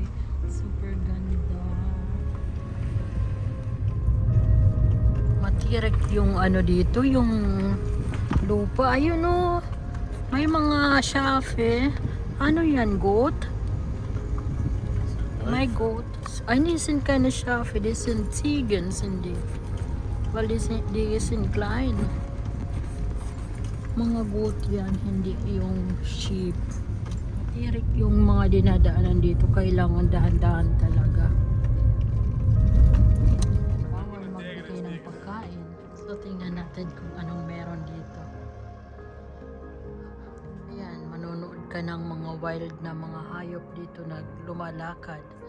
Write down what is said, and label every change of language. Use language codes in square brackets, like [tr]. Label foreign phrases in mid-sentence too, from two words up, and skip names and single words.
[tl] Super ganda. Matirik yung ano dito, yung lupa. Ayun oh. May mga schafe. Ano yan, goat? May goat. [de] Die sind keine Schafe, die sind Ziegen, sind die. Weil die sind klein. [tl] Mga goat yan, hindi yung sheep. Matirik yung mga dinadaanan dito. Kailangan dahan-dahan talaga. Bawal magbigay ng pagkain. So tingnan natin kung anong meron dito. Ayan, manonood ka ng mga wild na mga hayop dito na lumalakad.